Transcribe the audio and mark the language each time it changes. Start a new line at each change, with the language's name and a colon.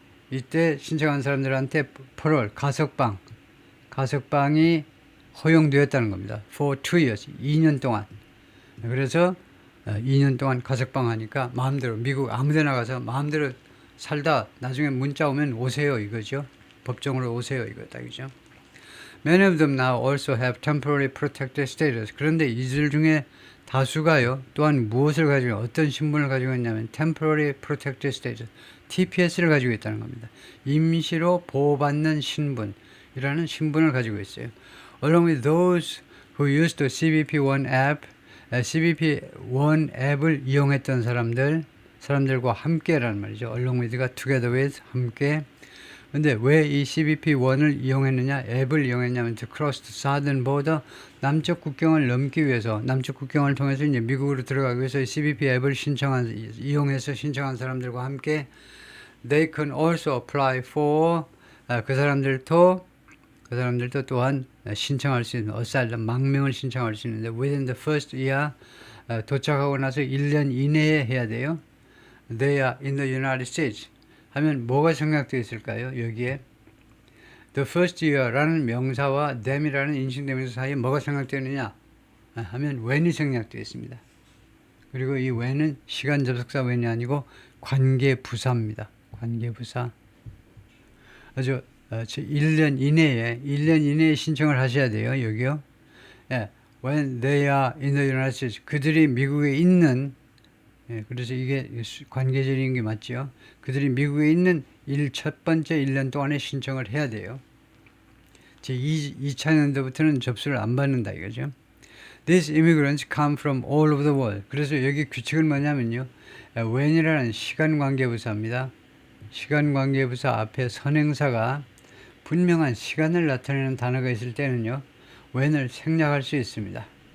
Korean: 이때 신청한 사람들한테 parole, 가석방이 허용되었다는 겁니다.
English: For 2 years,
Korean: 2년 동안. 그래서 2년 동안 가석방 하니까 마음대로 미국 아무데나 가서 마음대로 살다 나중에 문자 오면 오세요 이거죠. 법정으로 오세요 이거다 그죠.
English: Many of them now also have temporary protected status.
Korean: 그런데 이들 중에 다수가요. 또한 무엇을 가지고 어떤 신분을 가지고 있냐면 temporary protected status, TPS를 가지고 있다는 겁니다. 임시로 보호받는 신분이라는 신분을 가지고 있어요.
English: Along with those who used the CBP-1 app,
Korean: CBP-1 앱을 이용했던 사람들과 함께라는 말이죠. Along with가 together with, 함께. 근데 왜 이 CBP-1을 이용했느냐, 앱을 이용했냐면
English: to cross the southern border,
Korean: 남쪽 국경을 넘기 위해서, 남쪽 국경을 통해서 이제 미국으로 들어가기 위해서 CBP 앱을 이용해서 신청한 사람들과 함께
English: they can also apply for,
Korean: 그 사람들도 또한 신청할 수 있는 asylum, 망명을 신청할 수 있는데
English: within the first year,
Korean: 도착하고 나서 1년 이내에 해야 돼요.
English: They are in the United States
Korean: 하면 뭐가 생략되어 있을까요? 여기에 the first year라는 명사와 them이라는 인칭대명사 사이에 뭐가 생략되어 있느냐 하면 when이 생략되어 있습니다. 그리고 이 when은 시간 접속사 when이 아니고 관계부사입니다. 관계부사. 아주 1년 이내에 신청을 하셔야 돼요. 여기요.
English: When they are in the United States,
Korean: 그들이 미국에 있는, 그래서 이게 관계절인 게 맞죠. 그들이 미국에 있는 첫 번째 1년 동안에 신청을 해야 돼요. 2차 년도부터는 접수를 안 받는다 이거죠.
English: These immigrants come from all over the world.
Korean: 그래서 여기 규칙은 뭐냐면요. when이라는 시간관계부사입니다. 시간관계부사 앞에 선행사가 분명한 시간을 나타내는 단어가 있을 때는요. when을 생략할 수 있습니다.